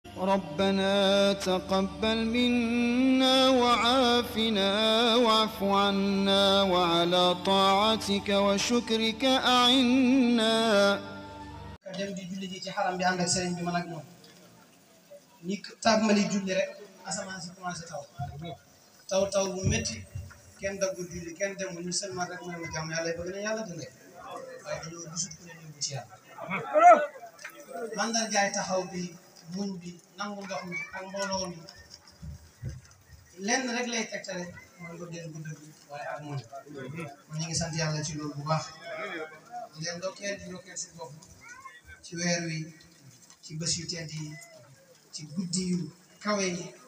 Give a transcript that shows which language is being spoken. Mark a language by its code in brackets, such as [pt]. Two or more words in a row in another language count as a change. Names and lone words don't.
[ar] ربنا تقبل منا وعافنا واعف عنا وعلى طاعتك وشكرك أعنا. [wo] dem di julli ji ci xaram bi ànd ak sëriñ bi man ak moom ñi tàmbali julli rek asamaan si commencé taw bu métti kenn daggul julli kenn demul ñu seulement rek mooy ma jàmm yàlla bëgg na yàlla dundee waaye dañoo gisut ku leen yóbbu ci yàlla mandargaay taxaw bi muñ bi nangu ndox mi ak mbooloo mi lenn rek lay tegtale mooy ko den bu dëgg waaye ak muñ ñu ngi sant yàlla ci loolu bu baax di leen ndokkeel si bopp ci weer wi ci bés yu tedd yi ci guddi yu kawe yi